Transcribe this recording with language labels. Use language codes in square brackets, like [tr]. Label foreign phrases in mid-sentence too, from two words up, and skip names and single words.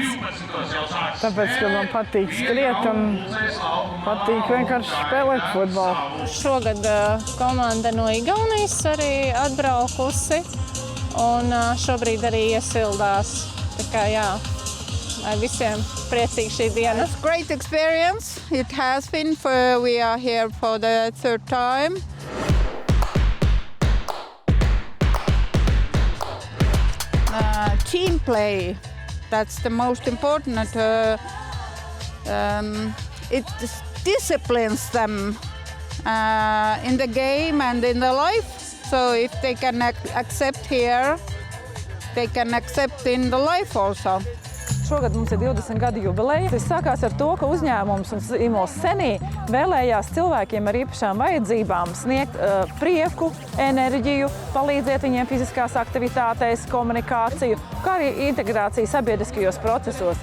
[lv] Tāpēc, ka man patīk skriet un patīk vienkārši spēlēt futbolu. Šogad komanda no Igaunijas arī atbraukusi un šobrīd arī iesildās. Tā kā jā, visiem priecīgi šī diena. [en] It's a great experience. It has been we are here for the third time. Team play, that's the most important. It disciplines them in the game and in the life. So if they can accept here, they can accept in the life also. [lv] Šogad mums ir 20 gadu jubileja. Tas sākās ar to, ka uzņēmums un zīmols Senī vēlējās cilvēkiem ar īpašām vajadzībām sniegt prieku, enerģiju, palīdzēt viņiem fiziskās aktivitātēs, komunikāciju, kā arī integrāciju sabiedriskajos procesos.